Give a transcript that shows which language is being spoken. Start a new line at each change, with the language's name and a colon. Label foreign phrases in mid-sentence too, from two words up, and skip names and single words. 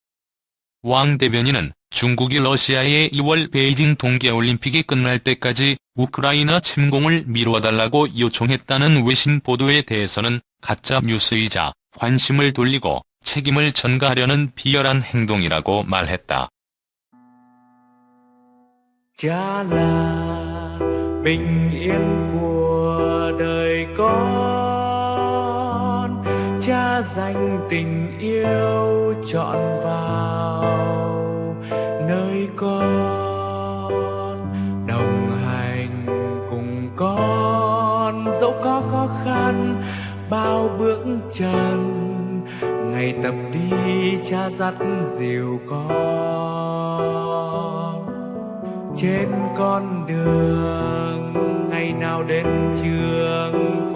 Korean: 왕 대변인은 중국이 러시아의 2월 베이징 동계올림픽이 끝날 때까지 우크라이나 침공을 미뤄달라고 요청했다는 외신 보도에 대해서는 가짜 뉴스이자 관심을 돌리고 책임을 전가하려는 비열한 행동이라고 말했다.
Vietnamese: Cha là bình yên của đời con, cha dành tình yêu trọn vào nơi con, đồng hành cùng con dẫu có khó khăn bao bước chân, ngày tập đi cha dắt dìu con trên con đường ngày nào đến trường